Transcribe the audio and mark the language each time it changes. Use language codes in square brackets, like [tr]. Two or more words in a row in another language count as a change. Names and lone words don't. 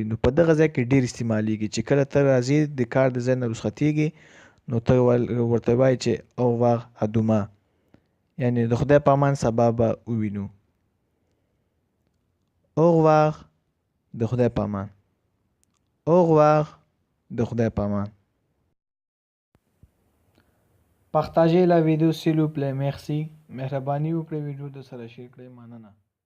[ps] نو په دغه ځای کې ډېر استعمالیږي چې کله ته راځې د کار د ځای نه رخصتېږې، نو ته ورته وایې چې [fr] au revoir à demain, [ps] یعنی د خدای په امان سبا به ووینو. اووار د خدای په امان. اووار د خدای په امان. [fr] Partagez la vidéo s'il vous plaît, merci. [ps] مهرباني وکړئ ویډیو د سره شیر کړئ. مننه.